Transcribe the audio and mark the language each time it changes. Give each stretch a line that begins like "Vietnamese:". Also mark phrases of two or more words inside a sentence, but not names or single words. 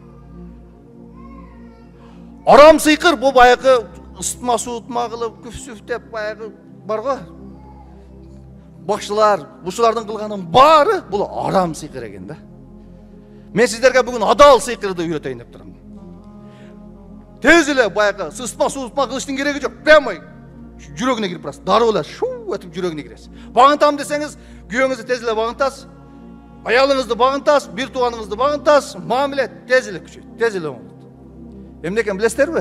Kazakh: Арам сыйқыр бұл баяғы ыстма суытма қылып, күф-сүф деп баяғы бар ғой. Бақшылар, бұшылардың қылғанын бары бұл арам сыйқыр екен да. Мен сіздерге бүгін адал сыйқырды үйретейін деп тұрмын.
Kyrgyz: Тез эле баягы сыспа суутма кылыштын кереги жок. Прямо жүрөгүнө кирип барасыз. Дароо эле шуу этип жүрөгүнө киресиз. Багынтам десеңиз, күйөөңүздү тез эле багынтасыз. Аялыңызды багынтасыз, бир тууганыңызды багынтасыз. Мамиле тез эле күчөйт, тез эле оңолот. Эмне экен билесиздерби?